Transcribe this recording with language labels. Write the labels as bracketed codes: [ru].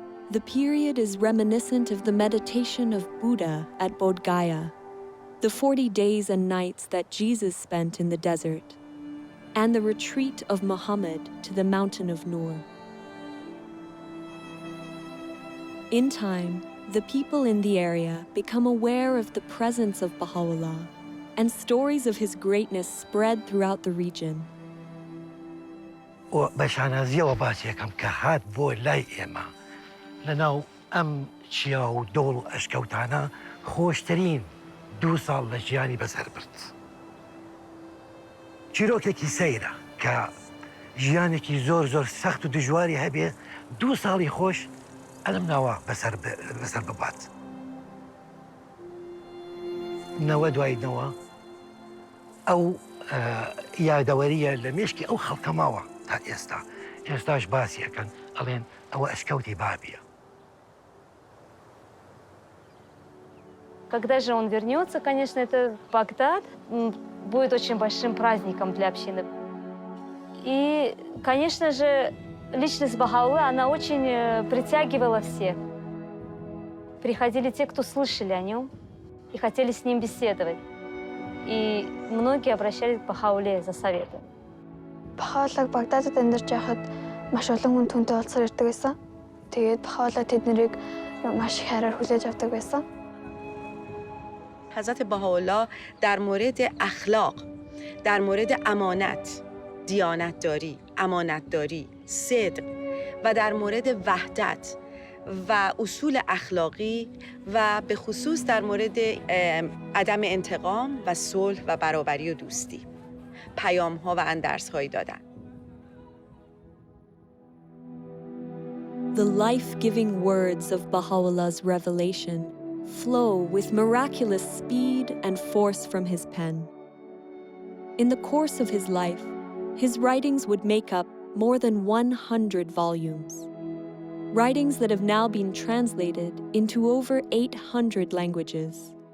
[en] The period is reminiscent of the meditation of Buddha at Bodh Gaya, the 40 days and nights that Jesus spent in the desert, and the retreat of Muhammad to the mountain of Nur. In time, the people in the area become aware of the presence of Baha'u'llah, and stories of his greatness spread throughout the region. [ckb] بەشانازیە و باسیەکەم کە هات بۆ لای ئێمە لەناو ئەم چیا و دۆڵ و ئەشکەوتانە خۆشترین 2 ساڵ لە ژیانی بەسەر برد. چیرۆکێکی سەیرە کە ژیانێکی زۆر سەخت و دژواری هەبێ 2 ساڵی خۆش ئەلم ناوە بەسەر ببات. نەوە دوای نەوە ئەو یادەوەریە لە مێشکی ئەو خەڵکە ماوە تا ئێستا. ئێستاش باسیەکەن ئەڵێن ئەوە ئەشکەوتی بابیە. [ru] Когда же он вернется, конечно, это Багдад будет очень большим праздником для общины. И, конечно же, личность Baha'u'lláh, она очень притягивала всех. Приходили те, кто слышали о нем и хотели с ним беседовать. И многие обращались к Baha'u'lláh за советом. [mn] Baha'u'lláh Багдадад амьдарч байхад маш олон хүн түүнтэй уулзсаар ирдэг байсан. Тэгээд Baha'u'lláh тэднийг маш их хайраар хүлээж авдаг байсан. [fa] حضرت بهاءالله در مورد اخلاق، در مورد امانت، دیانتداری، امانتداری، صدق و در مورد وحدت و اصول اخلاقی و به خصوص در مورد عدم انتقام و صلح و برابری و دوستی پیام‌ها و اندرس‌هایی دادن. [en] The life-giving words of Baha'u'llah's revelation flow with miraculous speed and force from his pen. In the course of his life, his writings would make up more than 100 volumes, writings that have now been translated into over 800 languages.